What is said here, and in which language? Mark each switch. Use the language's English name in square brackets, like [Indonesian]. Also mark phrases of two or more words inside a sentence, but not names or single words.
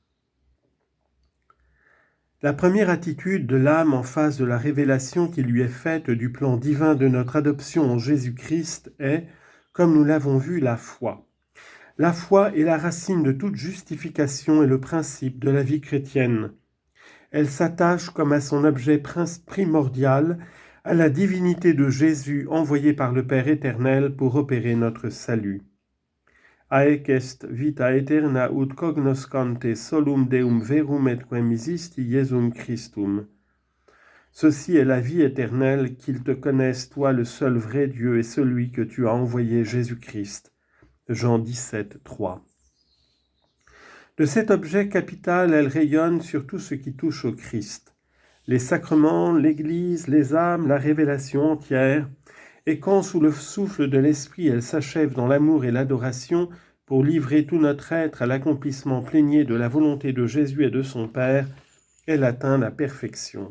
[French] La première attitude de l'âme en face de la révélation qui lui est faite du plan divin de notre adoption en Jésus-Christ est, comme nous l'avons vu, la foi. La foi est la racine de toute justification et le principe de la vie chrétienne. Elle s'attache comme à son objet primordial à la divinité de Jésus envoyé par le Père éternel pour opérer notre salut. [Latin] Haec est vita aeterna ut cognoscante solum Deum verum et quem existi Iesum Christum. [French] Ceci est la vie éternelle, qu'ils te connaissent, toi le seul vrai Dieu et celui que tu as envoyé Jésus-Christ. Jean 17, 3. De cet objet capital, elle rayonne sur tout ce qui touche au Christ. Les sacrements, l'Église, les âmes, la révélation entière, et quand sous le souffle de l'Esprit elle s'achève dans l'amour et l'adoration pour livrer tout notre être à l'accomplissement plénier de la volonté de Jésus et de son Père, elle atteint la perfection.